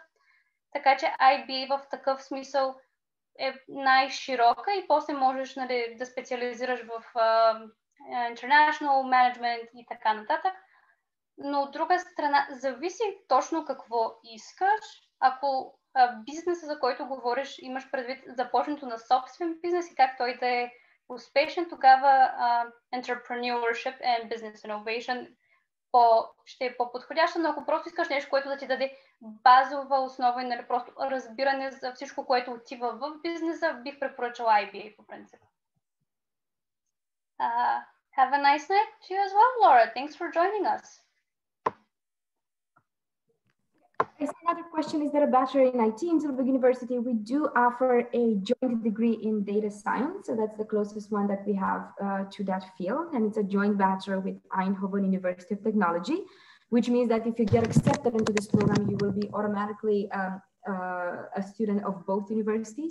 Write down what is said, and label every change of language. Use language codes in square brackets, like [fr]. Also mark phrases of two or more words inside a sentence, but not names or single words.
[bg] Така че IBA в такъв смисъл е най-широка и после можеш, нали, да специализираш в [en] international management [bg] и така нататък. Но от друга страна, зависи точно какво искаш. Ако бизнеса, за който говориш, имаш предвид започването на собствен бизнес и как той да е успешен, тогава [en] entrepreneurship and business innovation [bg] ще е по-подходящо, но ако просто искаш нещо, което да ти даде базова основа и, нали, просто разбиране за всичко, което отива в бизнеса, бих препоръчала IBA по принцип. [en] Have a nice night to you as well, Laura. Thanks for joining us. Another question is that a bachelor in IT in Tilburg University, we do offer a joint degree in data science. So that's the closest one that we have to that field. And it's a joint bachelor with Eindhoven University of Technology, which means that if you get accepted into this program, you will be automatically a student of both universities.